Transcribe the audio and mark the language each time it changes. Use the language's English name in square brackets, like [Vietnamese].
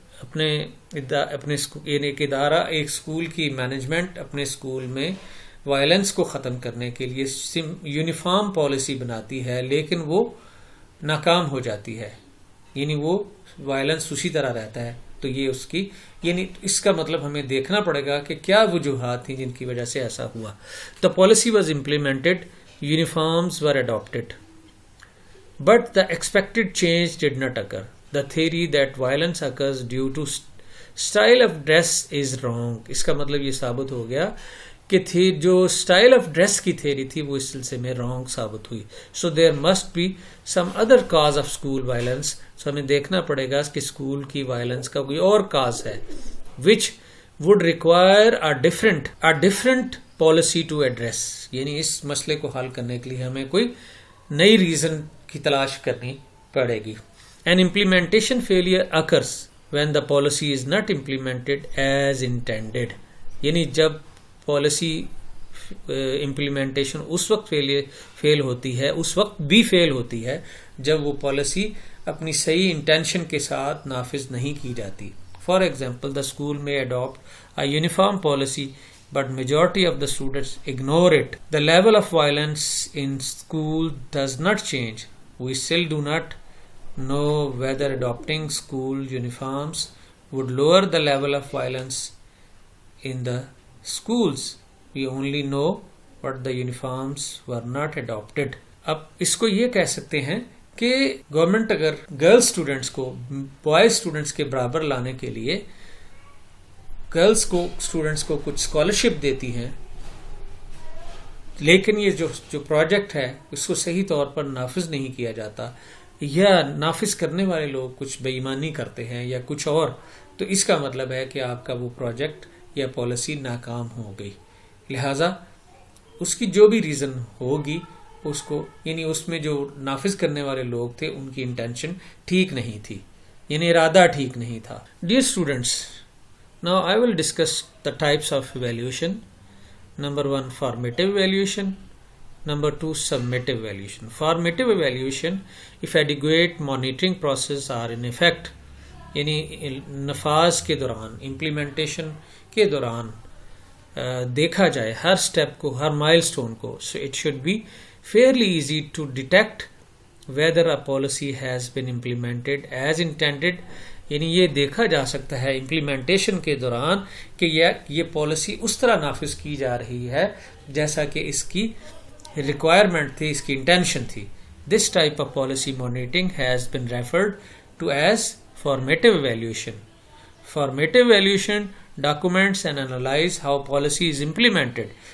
[Urdu] اپنے یعنی ایک ادارہ، ایک اسکول کی مینجمنٹ اپنے اسکول میں وائلنس کو ختم کرنے کے لیے یونیفارم پالیسی بناتی ہے، لیکن وہ ناکام ہو جاتی ہے، یعنی وہ وائلنس اسی طرح رہتا ہے. تو یہ اس کی یعنی اس کا مطلب ہمیں دیکھنا پڑے گا کہ کیا وجوہات تھیں جن کی وجہ سے ایسا ہوا. [English] The policy was implemented, uniforms were adopted, but the expected change did not occur. The theory that violence occurs due to style of dress is wrong. [Urdu] اس کا مطلب یہ ثابت ہو گیا کہ جو اسٹائل آف ڈریس کی تھیری تھی وہ اس سلسلے میں رانگ ثابت ہوئی. [English] So there must be some other cause of school violence. [Urdu] سو ہمیں دیکھنا پڑے گا کہ اسکول کی وائلنس کا کوئی اور کاز ہے [English] Which would require a different policy to address. [Urdu] یعنی اس مسئلے کو حل کرنے کے لیے ہمیں کوئی نئی ریزن کی تلاش کرنی پڑے گی. [English] An implementation failure occurs when the policy is not implemented as intended. [Urdu] یعنی جب پالیسی امپلیمنٹیشن اس وقت فیل ہوتی ہے، اس وقت بھی فیل ہوتی ہے جب وہ پالیسی اپنی صحیح انٹینشن کے ساتھ نافذ نہیں کی جاتی. [English] For example the school may adopt a uniform policy but majority of the students ignore it. The level of violence in school does not change. We still do not know whether adopting school uniforms would lower the level of violence in the schools. We only know what the uniforms were not adopted. [Urdu] اب اس کو یہ کہہ سکتے ہیں کہ government اگر girl students کو boys students کے برابر لانے کے لیے گرلس کو اسٹوڈنٹس کو کچھ اسکالرشپ دیتی ہیں، لیکن یہ جو پروجیکٹ ہے اس کو صحیح طور پر نافذ نہیں کیا جاتا یا نافذ کرنے والے لوگ کچھ بے ایمانی کرتے ہیں یا کچھ اور، تو اس کا مطلب ہے کہ آپ کا وہ پروجیکٹ یا پالیسی ناکام ہو گئی. لہٰذا اس کی جو بھی ریزن ہوگی اس کو یعنی اس میں جو نافذ کرنے والے لوگ تھے ان کی انٹینشن ٹھیک نہیں تھی، یعنی ارادہ ٹھیک نہیں تھا. [English] Dear students, now I will discuss the types of evaluation. Number 1, formative evaluation. Number 2, summative evaluation. Formative evaluation, if adequate monitoring process are in effect, [Urdu] یعنی نفاذ کے دوران، امپلیمنٹیشن کے دوران دیکھا جائے ہر سٹیپ کو، ہر مائل سٹون کو. [English] So it should be fairly easy to detect whether a policy has been implemented as intended. [Urdu] یعنی یہ دیکھا جا سکتا ہے امپلیمنٹیشن کے دوران کہ یہ پالیسی اس طرح نافذ کی جا رہی ہے جیسا کہ اس کی ریکوائرمنٹ تھی، اس کی انٹینشن تھی. [English] This type of policy monitoring has been referred to as formative evaluation. Formative evaluation documents and analyze how policy is implemented.